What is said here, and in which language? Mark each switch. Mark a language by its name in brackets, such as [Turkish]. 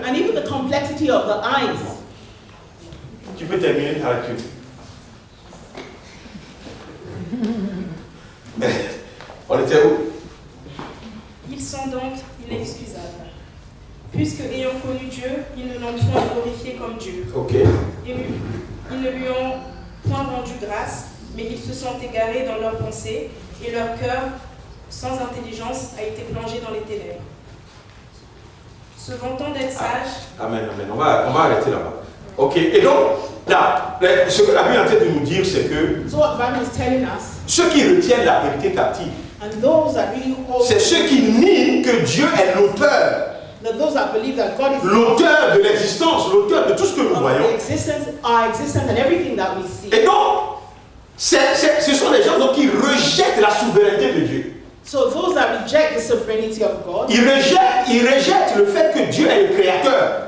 [English] And even the complexity of the eyes. [French] Tu peux terminer ta lecture. On était où? Ils sont donc inexcusables. Puisque, ayant connu Dieu, ils ne l'ont point glorifié comme Dieu. Ok. Ils ne lui ont point rendu grâce, mais ils se sont égarés dans leurs pensées, et leur cœur, sans intelligence, a été plongé dans les ténèbres. Se vantant d'être sages. Amen, amen. On va arrêter là-bas. Ok. Et donc, là, ce que la Bible est en train de nous dire, c'est que [English] So what the Bible is telling us, [French] ceux qui retiennent la vérité captive, [English] and those that really hold, [French] c'est ceux qui nient que Dieu est l'auteur. [English] those that believe that God is [French] L'auteur de l'existence, l'auteur de tout ce que nous voyons. [English] our existence and everything that we see. [French] Et donc, ce sont les gens donc, qui rejettent la souveraineté de Dieu. [English] So those that reject the sovereignty of God, [French] Ils rejettent le fait que Dieu est le créateur.